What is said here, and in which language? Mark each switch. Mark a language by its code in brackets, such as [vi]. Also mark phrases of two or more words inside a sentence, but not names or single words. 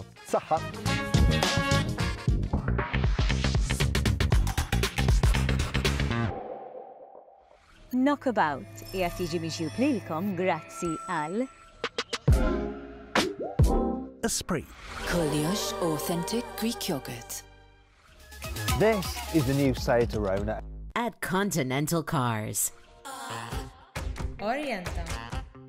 [mt] Saħħa! Knockabout qiegħed jiġi mixjub lilkom grazzi għal Esprit. [en] Koliosh Authentic Greek Yogurt. This is the new Seat Arona At Continental Cars. Orienta.